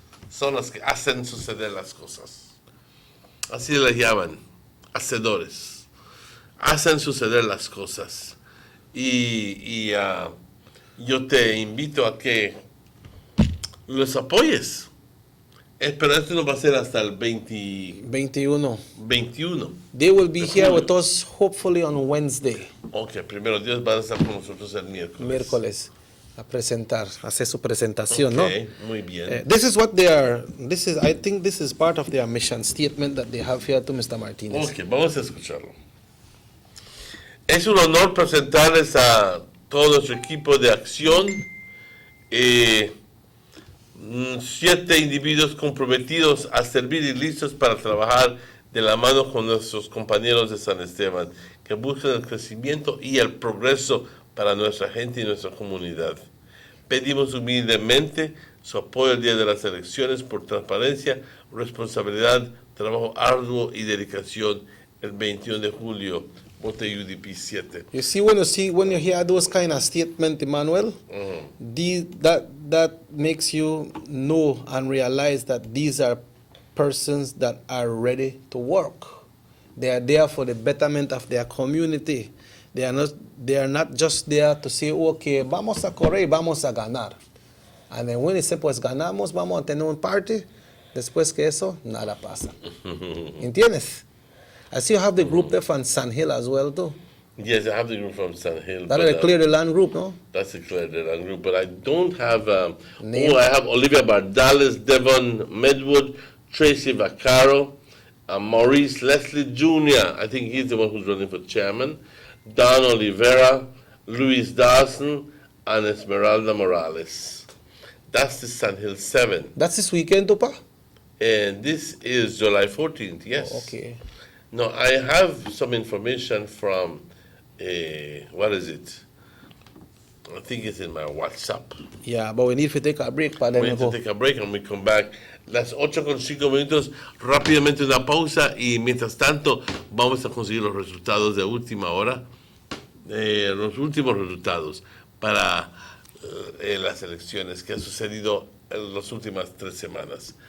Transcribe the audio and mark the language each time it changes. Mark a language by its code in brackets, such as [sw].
[es] Son las que hacen suceder las cosas. Así les llaman, hacedores. Hacen suceder las cosas. Y yo te invito a que los apoyes. Pero esto no va a ser hasta el 21. [en] They will be here with us hopefully on Wednesday. [es] Ok, primero Dios va a estar con nosotros el miércoles. A hacer su presentación, ¿no? Muy bien. [en] This is what I think this is part of their mission statement that they have here to Mr. Martinez. [es] Ok, vamos a escucharlo. Es un honor presentarles a todo nuestro equipo de acción. 7 individuos comprometidos a servir y listos para trabajar de la mano con nuestros compañeros de San Esteban, que buscan el crecimiento y el progreso para nuestra gente y nuestra comunidad. Pedimos humildemente su apoyo el día de las elecciones por transparencia, responsabilidad, trabajo arduo y dedicación el 21 de julio. [en] Vote UDP 7. You see, when you hear those kind of statements, Emmanuel, that makes you know and realize that these are persons that are ready to work. They are there for the betterment of their community. They are not just there to say, okay, [es] vamos a correr, vamos a ganar. [en] And then when they say, [es] pues ganamos, vamos a tener un party, después que eso, nada pasa. ¿Entiendes? [en] I see you have the group there from San Hill as well, too. Yes, I have the group from San Hill. That's a Clear the Land group, no? That's a Clear the Land group, but I don't have... I have Olivia Bardales, Devon Medwood, Tracy Vaccaro, Maurice Leslie Jr., I think he's the one who's running for chairman, Don Oliveira, Luis Dawson, and Esmeralda Morales. That's the San Hill 7. That's this weekend, Tupa? And this is July 14th, yes. Oh, okay. No, I have some information from, what is it? I think it's in my WhatsApp. Yeah, but we need to take a break. We need to take a break and we come back. [es] Las 8:05, rápidamente una pausa y mientras tanto vamos a conseguir los resultados de última hora, los últimos resultados para las elecciones que han sucedido en las últimas 3 semanas.